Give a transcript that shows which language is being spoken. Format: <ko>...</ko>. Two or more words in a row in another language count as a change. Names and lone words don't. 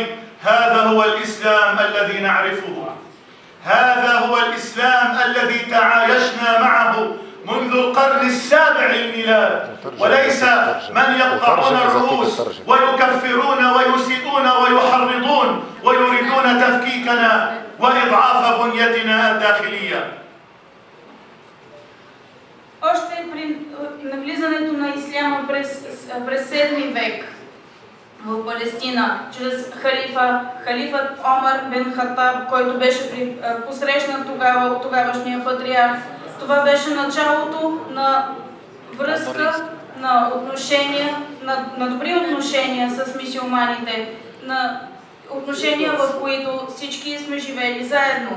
<ar>هذا هو الإسلام الذي نعرفه، هذا هو الإسلام الذي تعايشنا معه منذ القرن السابع للميلاد، وليس من يقطعون الرؤوس ويكفرون ويسيئون ويحرضون ويريدون تفكيكنا وإضعاف بنيتنا الداخلية.</ar> <bg>Още при навлизането на исляма през 7 век в Палестина, чрез халифът Омар бен Хатаб, който беше посрещнат тогава от тогавашния патриарх, това беше началото на връзка, на отношения, на добри отношения с мюсюлманите, на отношения, в които всички сме живели заедно.</bg>